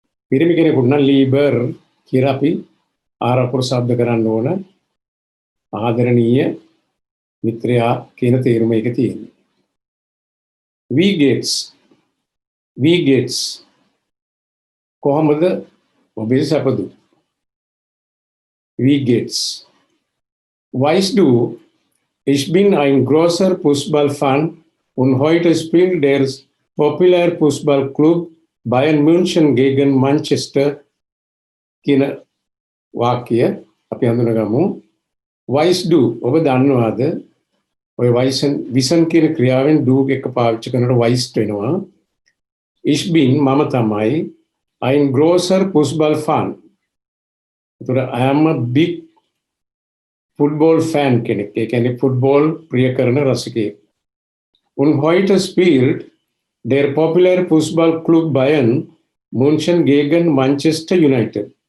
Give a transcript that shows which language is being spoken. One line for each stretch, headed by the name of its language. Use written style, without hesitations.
Sinhala: පිරිමි කෙනෙකුට නම් Lieber කියලා අපි ආර අකුර ශබ්ද කරන්න ඕන. ආදරණීය මිත්‍රයා කියන තේරුම එක තියෙනවා.
German: Wie geht's
Sinhala: කොහොමද ඔබේ සැපද?
German: Wie geht's? Weißt du, ich bin ein großer Fußballfan und heute spielt der populäre Fußballclub Bayern München gegen Manchester
Sinhala: කියන වාක්‍ය අපි හඳුනගමු.
German: Weißt du,
Sinhala: ඔබ දන්නවද? ඔය විසන් කියන ක්‍රියාවෙන් do එක පාවිච්චි කරනකොට weißt වෙනවා.
German: Ich bin
Sinhala: මම තමයි
German: ein großer Fußballfan.
English: I am a big football fan
Sinhala: කෙනෙක්. ඒ කියන්නේ ෆුට්බෝල් ප්‍රිය කරන රසිකයෙක්.
German: Und heute spielt der populäre Fußballclub Bayern München gegen Manchester United.